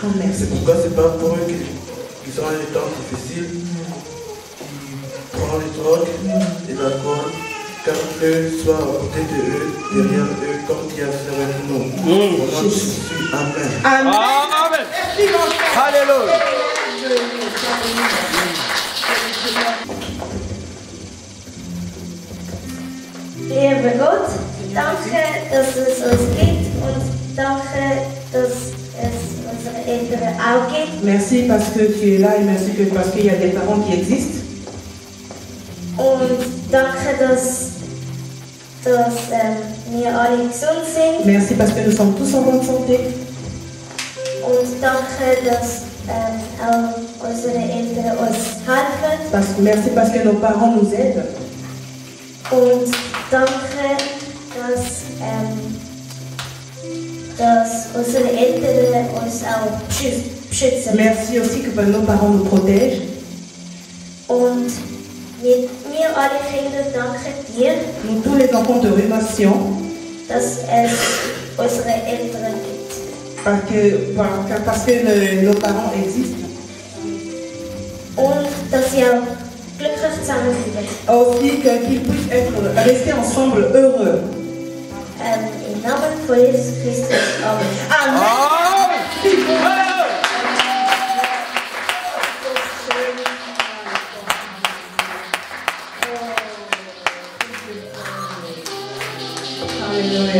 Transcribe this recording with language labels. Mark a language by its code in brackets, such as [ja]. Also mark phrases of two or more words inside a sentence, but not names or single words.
[fr] C'est pourquoi c'est pas pour eux qui sont dans les temps difficiles, qui prennent les drogues et l'alcool, car eux soient à côté de eux, derrière eux, comme tu as fait avec nous. Au nom de Jésus, Amen. Amen. Amen. Alléluia. [de] Lieber Gott, danke, dass es uns gibt und danke, dass es unsere Eltern auch gibt. [fr] Merci parce que tu es là et merci parce qu'il y a des parents qui existent. [de] Und danke, dass wir alle gesund sind. [fr] Merci parce que nous sommes tous en bonne santé. [de] Und danke, dass auch unsere Eltern uns helfen. [fr] Merci parce que nos parents nous aident. [de] Und danke, dass unsere Eltern uns auch beschützen. [fr] Merci aussi que nos parents nous protègent. [de] Und wir alle Kinder danken dir, [fr] Nous tous les enfants te remercions [de] dass es unsere Eltern gibt. [fr] parce que nos parents existent. [de] Und dass sie auch glücklich zusammenbleiben. [fr] Aussi qu'ils puissent rester ensemble heureux. [de] Im Namen von Jesus Christus. Amen. [fr] Amen. Alléluia.